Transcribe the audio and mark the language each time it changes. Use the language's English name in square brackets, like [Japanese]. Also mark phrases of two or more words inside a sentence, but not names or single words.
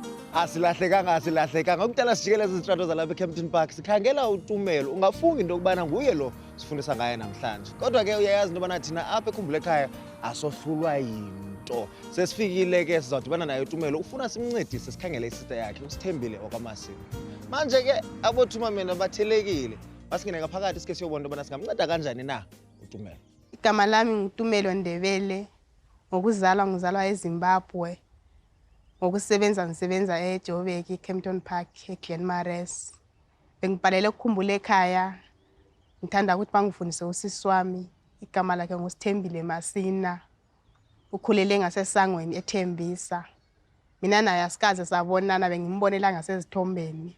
[Xhosa] Asilahlekanga ukudala sijikeleza izitrato zalapha eCampton Park sikhangela uTumelo ungafunga into okubana nguye lo sifundisa ngaye namhlanje kodwa ke uyayazi into obana thina apha eKhumbula Ekhaya asohlulwa yinto sesifikile ke sizawudibana naye uTumelo ufuna simncedise sikhangele isister yakhe uSithembile wakwaMasini manje ke abothumamela bathelekile masingene ngaphakathi sike siyobona into obana singamnceda kanjani na uTumelo. [Zulu] Igama lami nguTumelo Ndebele ngizalwa eZimbabwe ngisebenza eJoburg eCampton Park eGlenmares bengibhalele ukukhumbula ekhaya ngithanda ukuthi bangifundise usisi wami igama lakhe nguSithembile Masina ukhulele ngasesangweni eThembisa mina naye asikaze sabonana bengimbonela ngasezithombeni